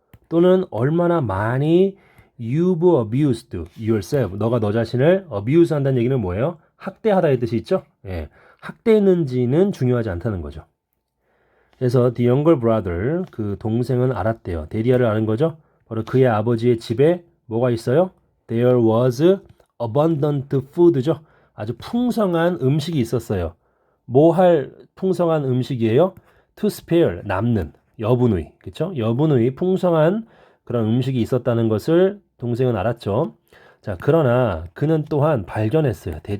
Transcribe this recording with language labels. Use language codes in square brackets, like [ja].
[ko] 또는 얼마나 많이 [en] you've abused yourself, [ko] 너가 너 자신을 abuse 한다는 얘기는 뭐예요? 학대하다의 뜻이 있죠? 예, 학대했는지는 중요하지 않다는 거죠. 그래서 [en] the younger brother, [ko] 그 동생은 알았대요. 데리아를 아는 거죠? 바로 그의 아버지의 집에 뭐가 있어요? [en] There was abundant food죠. [ko] 아주 풍성한 음식이 있었어요. 뭐 할 풍성한 음식이에요? [en] To spare, [ko] 남는, 여분의, 그쵸? 여분의 풍성한 그런 음식이 있었다는 것을 동생은 알았죠. 자, 그러나 그는 또한 발견했어요.